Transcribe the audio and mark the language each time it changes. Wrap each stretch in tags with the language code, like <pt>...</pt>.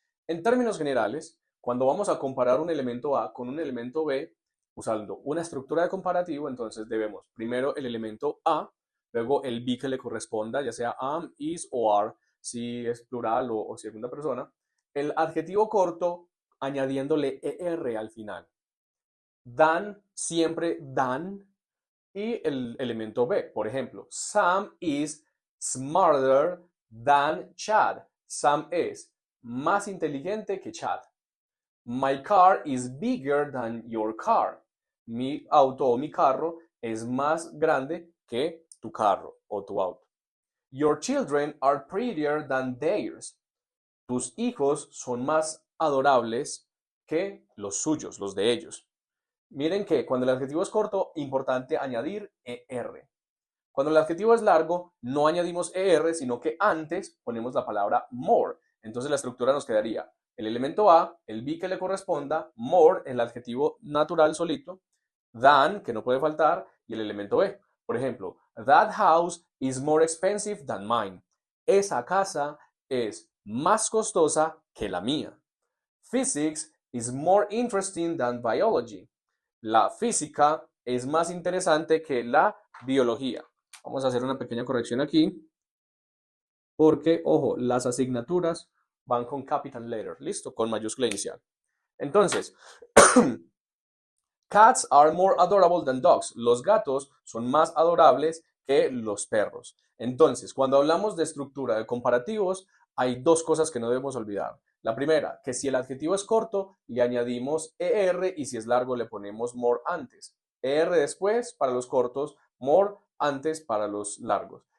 <es>En términos generales, cuando vamos a comparar un elemento A con un elemento B, usando una estructura de comparativo, entonces debemos primero el elemento A, luego el be que le corresponda, ya sea am, is o are, si es plural o segunda persona, el adjetivo corto añadiéndole er al final. Dan, siempre dan, y el elemento B. Por ejemplo,</es> <en>Sam is smarter than Chad.</en> <es>Sam es más inteligente que Chad.</es> <en>My car is bigger than your car.</en> <es>Mi auto o mi carro es más grande que tu carro o tu auto.</es> <en>Your children are prettier than theirs.</en> <es>Tus hijos son más adorables que los suyos, los de ellos. Miren que cuando el adjetivo es corto, importante añadir er. Cuando el adjetivo es largo, no añadimos er, sino que antes ponemos la palabra more. Entonces la estructura nos quedaría el elemento A, el be que le corresponda, more, el adjetivo natural solito, than, que no puede faltar, y el elemento B. Por ejemplo,</es> <en>that house is more expensive than mine.</en> <es>Esa casa es más costosa que la mía.</es> <en>Physics is more interesting than biology.</en> <es>La física es más interesante que la biología. Vamos a hacer una pequeña corrección aquí, porque, ojo, las asignaturas van con</es> <en>capital letter,</en> <es>listo, con mayúscula inicial. Entonces,</es> <en>cats are more adorable than dogs.</en> <es>Los gatos son más adorables que los perros. Entonces, cuando hablamos de estructura de comparativos, hay dos cosas que no debemos olvidar. La primera, que si el adjetivo es corto, le añadimos er y si es largo le ponemos more antes. Er después para los cortos, more antes para los largos.</es>